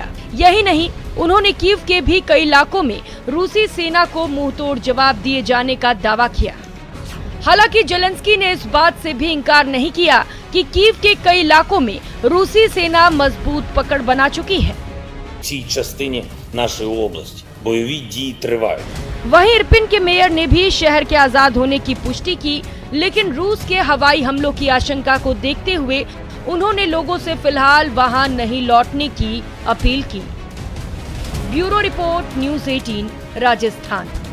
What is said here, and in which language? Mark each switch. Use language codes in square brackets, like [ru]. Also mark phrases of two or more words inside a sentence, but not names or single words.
[hi] यही नहीं, उन्होंने कीव के भी कई इलाकों में रूसी सेना को मुंहतोड़ जवाब दिए जाने का दावा किया। हालांकि जेलेंस्की ने इस बात से भी इनकार नहीं किया कि कीव के कई इलाकों में रूसी सेना मजबूत पकड़ बना चुकी है। [uk] цій частині нашої області. Бойові дії тривають. [hi] वहीं इरपिन के मेयर ने भी शहर के आजाद होने की पुष्टि की, लेकिन रूस के हवाई हमलों की आशंका को देखते हुए उन्होंने लोगों से फिलहाल वहां नहीं लौटने की अपील की। ब्यूरो रिपोर्ट, न्यूज़ 18, राजस्थान।